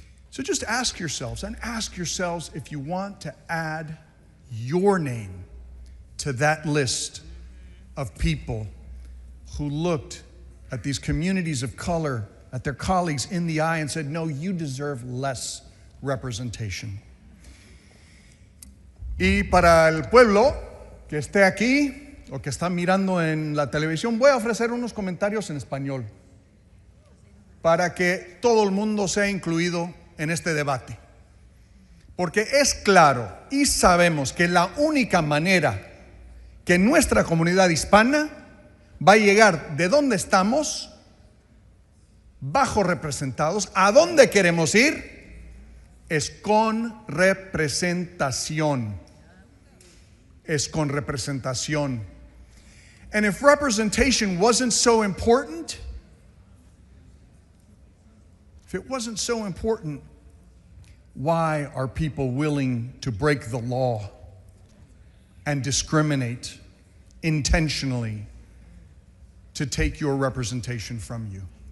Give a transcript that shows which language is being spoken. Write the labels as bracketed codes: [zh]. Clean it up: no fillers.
[en] So just ask yourselves, and ask yourselves if you want to add your name to that list of people who looked at these communities of color, at their colleagues in the eye and said, no, you deserve less representation. [es] Y para el pueblo que esté aquí o que está mirando en la televisión, voy a ofrecer unos comentarios en español para que todo el mundo sea incluido en este debate. Porque es claro y sabemos que la única manera que nuestra comunidad hispana va a llegar de donde estamos, bajo representados, a dónde queremos ir, es con representación. Es con representación. [en] And if representation wasn't so important, if it wasn't so important, why are people willing to break the law and discriminate intentionally to take your representation from you?